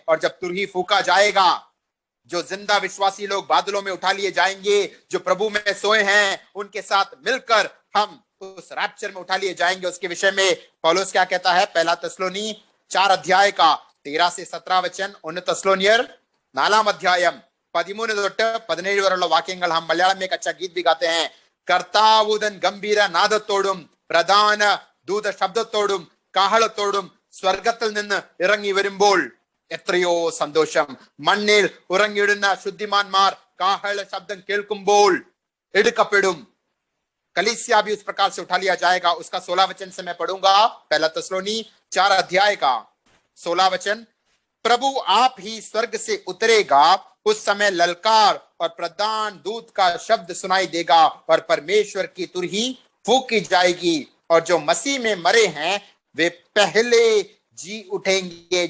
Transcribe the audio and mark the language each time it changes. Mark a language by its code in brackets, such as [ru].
[hi] और जब तुरही फूका जाएगा, जो जिंदा विश्वासी लोग बादलों में उठा लिए जाएंगे, जो प्रभु में सोए हैं, उनके साथ मिलकर हम उस रैप्चर में उठा लिए जाएंगे। उसके विषय में पौलुस क्या कहता है? पहला तस्लोनी 4 अध्याय का 13 से 17 वचन, 1 तस्लोनियर 4 अध्याയം [ml] 13 തൊട്ട് 17 വരെയുള്ള വാക്യങ്ങൾ [hi] हम मलयालम में एक अच्छा गीत भी गाते हैं। [ml] കർത്താവുതൻ ഗംഭീര നാദത്തോടും പ്രധാന ദൂത ശബ്ദത്തോടും കാഹളത്തോടും സ്വർഗത്തിൽ നിന്ന് ഇറങ്ങി വരുമ്പോൾ എത്രയോ സന്തോഷം। മണ്ണിൽ ഉറങ്ങിയിടുന്ന ശുദ്ധിമാന്മാർ കാഹള ശബ്ദം കേൾക്കുമ്പോൾ എടുക്കപ്പെടും। [hi] कलीसिया भी उस प्रकार से उठा लिया जाएगा। उसका 16 वचन से मैं पढ़ूंगा। पहला तस्लोनी 4 अध्याय का 16 वचन, प्रभु आप ही स्वर्ग से उतरेगा, उस समय ललकार और प्रधान दूत का शब्द सुनाई देगा और परमेश्वर की तुरही फूकी जाएगी, और जो मसीह में मरे हैं वे पहले जी उठेंगे।